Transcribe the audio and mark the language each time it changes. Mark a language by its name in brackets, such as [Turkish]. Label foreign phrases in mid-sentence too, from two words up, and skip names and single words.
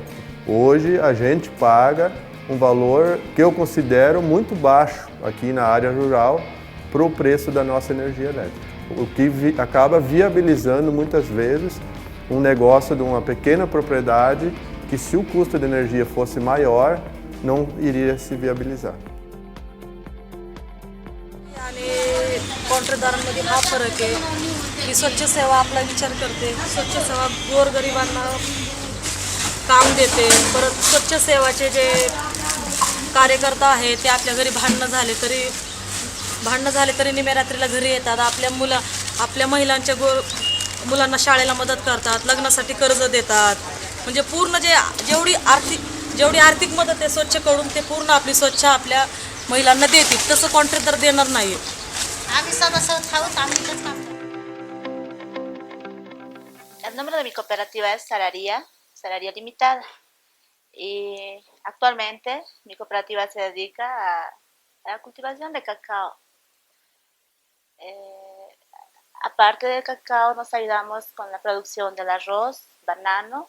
[Portuguese] Hoje a gente paga um valor que eu considero muito baixo aqui na área rural para o preço da nossa energia elétrica. O que acaba viabilizando muitas vezes um negócio de uma pequena propriedade que, se o custo de energia fosse maior, não iria se viabilizar. [Marathi] कॉन्ट्रॅक्टदारांमध्ये हा फरक आहे की स्वच्छ सेवा आपला विचार करते, स्वच्छ सेवा गोरगरिबांना काम देते. परत स्वच्छ सेवाचे जे कार्यकर्ता आहेत ते आपल्या घरी भांडणं झाले तरी निम्या घरी येतात. आपल्या महिलांच्या मुलांना शाळेला मदत करतात, लग्नासाठी कर्ज देतात. म्हणजे पूर्ण जेवढी आर्थिक मदत आहे स्वच्छकडून ते पूर्ण आपली स्वच्छ आपल्या महिलांना देतील. तसं कॉन्ट्रॅक्टर देणार नाही. [Spanish] El nombre de mi cooperativa es Salaria Limitada. Y actualmente mi cooperativa se dedica a la cultivación de cacao. Aparte del cacao, nos ayudamos con la producción del arroz, banano.